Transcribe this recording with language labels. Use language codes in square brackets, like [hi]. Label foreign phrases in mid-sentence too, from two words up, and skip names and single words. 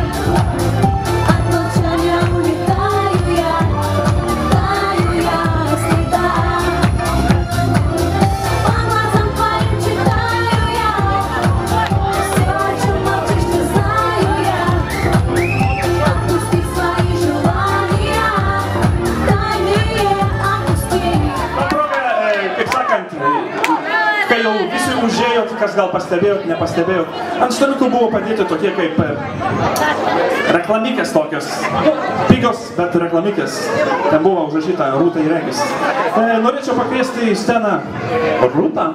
[ru] От молчания улетаю я, таю я всегда. По глазам твоим читаю я. Все, о чем молчишь, ты знаю я. Отпусти свои желания. Тайные отпусти. [lt] Kaip sakant, kai jau visi užėjot, kas gal pastebėjot, nepastebėjot, ant staliukų buvo padėti tokie kaip reklamikės tokios, pigios, bet reklamikės. Ten buvo užrašyta Rūta Iregis. Norėčiau pakviesti į sceną Rūtą.